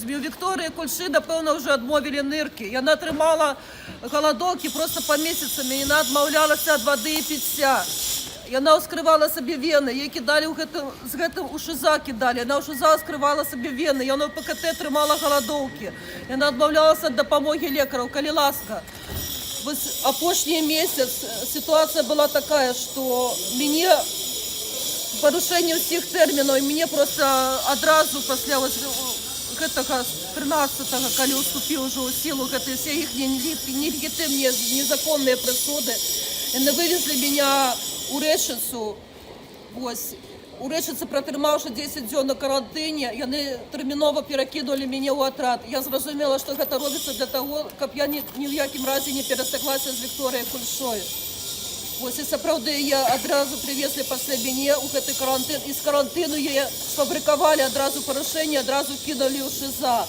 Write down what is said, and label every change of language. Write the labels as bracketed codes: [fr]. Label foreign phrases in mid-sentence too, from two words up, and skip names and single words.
[be] У Вікторыі Кульшы, напэўна, ўжо адмовілі ныркі. Яна атрымала галадоўкі проста па месяцамі. Яна адмаўлялася ад вады і піцця. Яна ўскрывала сабе вены, ей кідалі з гэтым у ШИЗА кідалі. Яна ў ШИЗА ўскрывала сабе вены, яна ў ПКТ трымала галадоўкі. Яна адмаўлялася ад дапамогі лекараў. Калі ласка, апошні месяц [ru] ситуация была такая, что мне порушение всех терминов, мне просто одразу после гэтага 13-го, калі уступил уже у силу гэтай все их нелегитимные незаконные присуды, они вывезли меня у Рэчыцу. [be] У Рэчыцы, пратрымаўшы 10 дзён на карантыне, яны тэрмінова перакінулі мяне ў атрад. Я зразумела, што гэта робіцца для таго, каб я ні ў якім разе не перасеклася з Вікторыяй Кульшой. І сапраўды я адразу привезли пасля мяне ў гэты карантын, і з карантыну яе сфабрыкавалі адразу парушэнне, адразу кінулі ў ШИЗА.